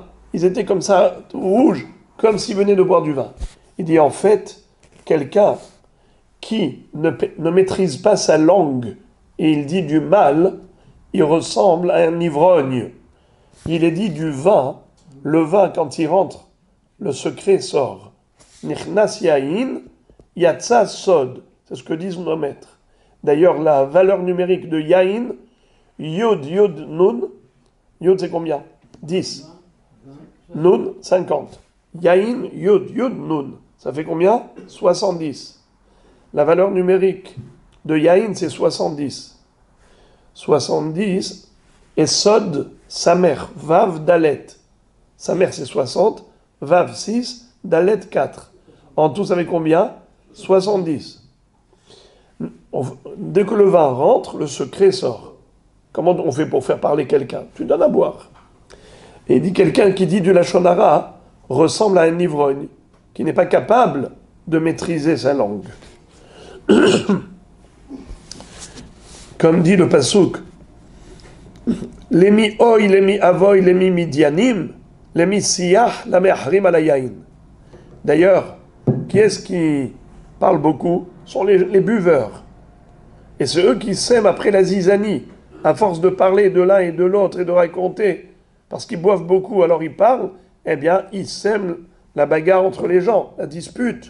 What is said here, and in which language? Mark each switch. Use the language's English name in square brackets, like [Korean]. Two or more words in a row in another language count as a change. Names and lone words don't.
[French] Ils étaient comme ça, rouges, comme s'ils venaient de boire du vin. Il dit en fait, quelqu'un qui ne maîtrise pas sa langue et il dit du mal, il ressemble à un ivrogne. Il est dit du vin, le vin quand il rentre, le secret sort. [Hebrew] נכנס יין יצא סוד. [French] C'est ce que disent nos maîtres. D'ailleurs, la valeur numérique de yain, yod, yod, nun, yod c'est combien? 10. Nun, 50. Yain, yod, yod, nun. Ça fait combien? 70. La valeur numérique de yain, c'est 70. 70. Et sod, sa mère, vav, dalet. Sa mère, c'est 60. Vav, 6. Dalet, 4. En tout, ça fait combien? 70. Dès que le vin rentre, le secret sort. Comment on fait pour faire parler quelqu'un? Tu donnes à boire. Et il dit quelqu'un qui dit du [Hebrew] לשון הרע [French] ressemble à un ivrogne, qui n'est pas capable de maîtriser sa langue. Comme dit le Passouk, [Hebrew] למי אוי למי אבוי למי מדינים למי שיח למאחרים על היין. [French] D'ailleurs, qui est-ce qui parle beaucoup? Sont les buveurs. Et c'est eux qui s'aiment après la zizanie, à force de parler de l'un et de l'autre et de raconter, parce qu'ils boivent beaucoup, alors ils parlent, eh bien, ils sèment la bagarre entre les gens, la dispute.